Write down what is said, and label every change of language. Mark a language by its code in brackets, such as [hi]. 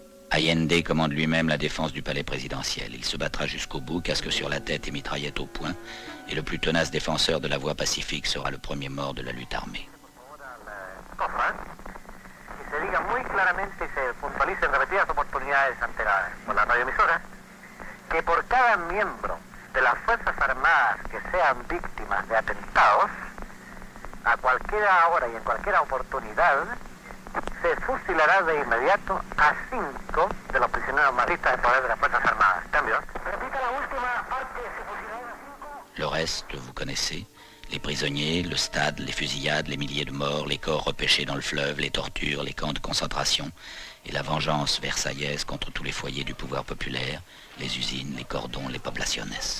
[fr] Allende commande lui-même la défense du palais présidentiel. Il se battra jusqu'au bout, casque sur la tête et mitraillette au poing, et le plus tenace défenseur de la voie pacifique sera le premier mort de la lutte armée. [es] Y se diga muy claramente y se puntualice en repetidas oportunidades ante por la radioemisora que por cada miembro de las Fuerzas Armadas que sean víctimas de atentados, a cualquier hora y en cualquier oportunidad, se fusilará de inmediato a 5 de los prisioneros marxistas de poder de las Fuerzas Armadas. Cambio. Repita la última parte, se fusilará a 5. [fr] Le reste, vous connaissez. Les prisonniers, le stade, les fusillades, les milliers de morts, les corps repêchés dans le fleuve, les tortures, les camps de concentration et la vengeance versaillaise contre tous les foyers du pouvoir populaire, les usines, les cordons, les poblaciones.